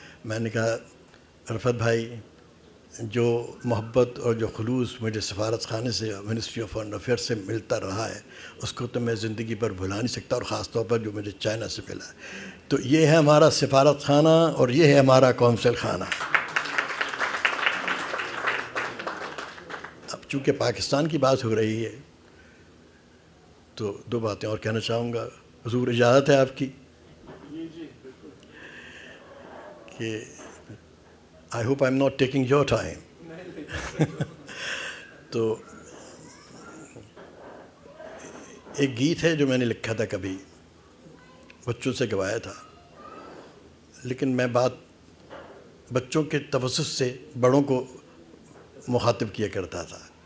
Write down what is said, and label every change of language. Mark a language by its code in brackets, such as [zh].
[ur] میں نے کہا رفعت بھائی جو محبت اور جو خلوص مجھے سفارت خانے سے منسٹری آف فارن افیئر سے ملتا رہا ہے اس کو تو میں زندگی پر بھلا نہیں سکتا, اور خاص طور پر جو مجھے چائنا سے ملا ہے. تو یہ ہے ہمارا سفارت خانہ اور یہ ہے ہمارا قونصل خانہ. اب چونکہ پاکستان کی بات ہو رہی ہے تو 2 باتیں اور کہنا چاہوں گا. حضور اجازت ہے آپ کی کہ [en] I hope I'm not taking your time. [ur] تو ایک گیت ہے جو میں نے لکھا تھا کبھی, بچوں سے گوایا تھا, لیکن میں بات بچوں کے توسط سے بڑوں کو مخاطب کیا کرتا تھا.